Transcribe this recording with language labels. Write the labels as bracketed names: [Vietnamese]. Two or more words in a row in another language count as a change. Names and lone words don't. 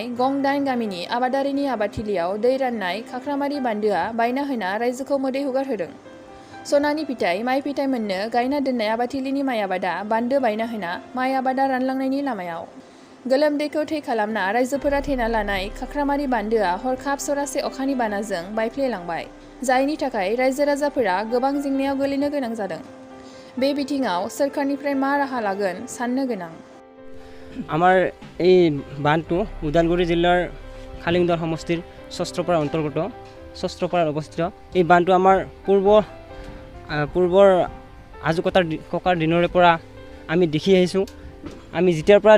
[Bodo] गं 8 गामिनि आबादारिनि आबादथिलियाव दै राननाय खाख्रामारि बान्दोआ बायना होना रायजोखौ मोदै हुगारहोदों सनानि फिथाइ माइ फिथाइ मोननो गायना दोननाय आबादथिलिनि माइ आबादा बान्दो बायना होना माइ आबादा रानलांनायनि लामायाव गोलोमदैखौ थै खालामना रायजोफोरा थेना लानाय खाख्रामारि बान्दोआ हरखाब सरासे अखानि बानाजों बायफ्लेलांबाय जायनि थाखाय रायजो राजाफोरा गोबां जेंनायाव गोलैनो गोनां जादों बे बिथिङाव सोरखारनिफ्राय मा राहा लागोन साननो गोनां [Assamese] আমাৰ এই বান্ধটো উদালগুৰি জিলাৰ খালিংদৰ সমষ্টিৰ শস্ত্ৰপাৰা অন্তৰ্গত শস্ত্ৰপাৰাত অৱস্থিত এই বান্ধটো আমাৰ পূৰ্বৰ ককাৰ দিনৰে পৰা আমি দেখি আহিছোঁ আমি যেতিয়াৰ পৰা